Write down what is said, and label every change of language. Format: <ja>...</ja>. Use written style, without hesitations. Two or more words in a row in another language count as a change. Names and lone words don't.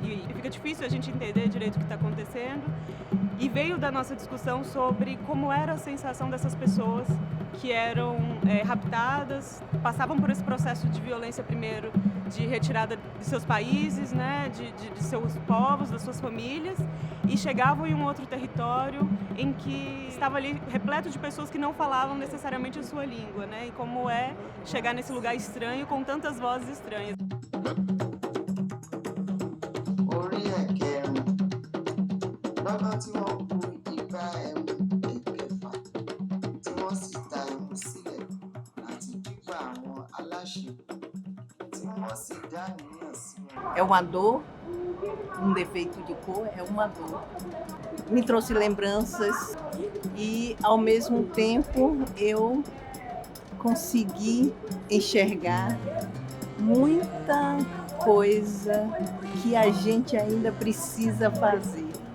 <pt>E fica difícil a gente entender direito o que está acontecendo. E veio da nossa discussão sobre como era a sensação dessas pessoas que eram raptadas, passavam por esse processo de violência primeiro, de retirada de seus países, né, de seus povos, das suas famílias, e chegavam em um outro território em que estava ali repleto de pessoas que não falavam necessariamente a sua língua, né, e como é chegar nesse lugar estranho com tantas vozes estranhas.</pt> <yo>Orí ẹ̀kẹrin lọ́dọ̀ tí wọ́n bu igbá ẹmu ẹ̀kẹfà tí wọ́n sì ta ẹmu sílẹ̀ láti dígbà àwọn aláṣẹ tí wọ́n sì dá níyàn sí wọn.</yo> <pt>É uma dor, um defeito de cor, é uma dor. Me trouxe lembranças e, ao mesmo tempo, eu consegui enxergar muita coisa que a gente ainda precisa fazer.</pt>